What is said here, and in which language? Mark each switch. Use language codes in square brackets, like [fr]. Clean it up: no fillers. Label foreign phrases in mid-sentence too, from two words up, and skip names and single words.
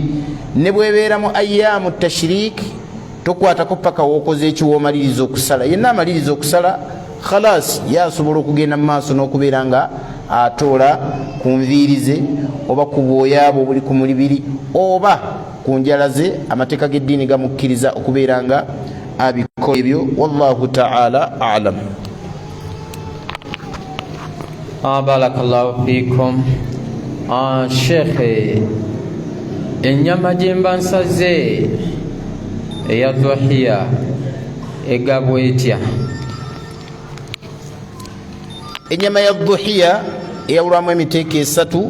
[lg] Ne bwebeera mu [ar] أيام التشريق [lg] tokwatako paka wookoze ekiwoomaliriza okusala. Yenna amaliriza okusala khalas yasobola okugenda mu maaso n'okubeera nga atoola ku nviiri ze oba ku bwoya bwe obuli ku mulibiri oba ku njala ze. Amateeka g'eddiini gamukkiriza okubeera nga abikola ebyo. [ar] والله تعالى أعلم. بارك الله فيكم. [lg] Sheikh, ennyama gye mba nsaze eya dhuhiya egabwa etya? Ennyama ya dhuhiya eyawulwamu emiteeko esatu.